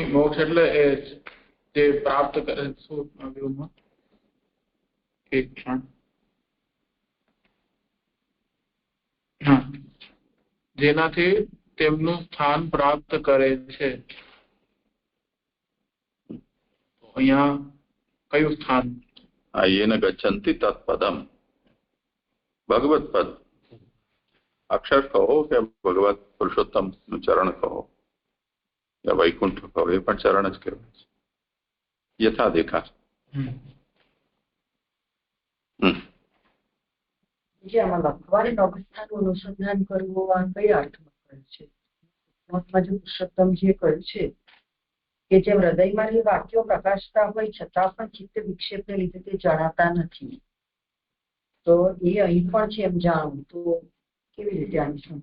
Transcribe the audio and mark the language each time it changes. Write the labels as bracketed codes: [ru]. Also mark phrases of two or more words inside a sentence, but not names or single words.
[gu] મોક્ષ એટલે એ જે પ્રાપ્ત કરે શું? એક ક્ષણ. હા, જેનાથી તેમનું સ્થાન પ્રાપ્ત કરે છે. અહીંયા કયું સ્થાન? [sa] येन गच्छन्ति तत्पदम, भगवत पद. [hi] अक्षर कहो [gu] કે ભગવત પુરુષોત્તમ નું ચરણ કહો या वैकुंठ કહો, એ પણ ચરણ જ કહેવાય છે. યથા દેખા. જે આમાં લખવાની અવસ્થાનું અનુસંધાન કરવું આ કઈ અર્થમાં કહ્યું છે? મહાત્મા જે પુરુષોત્તમ જે કહ્યું છે કે જેમ હૃદયમાં એ વાક્યો પ્રકાશતા હોય છતાં પણ ચિત્ત વિક્ષેપને લીધે તે જણાતા નથી, તો એ અહીં પણ છે એમ જાણવું તો કેવી રીતે આની સમજ?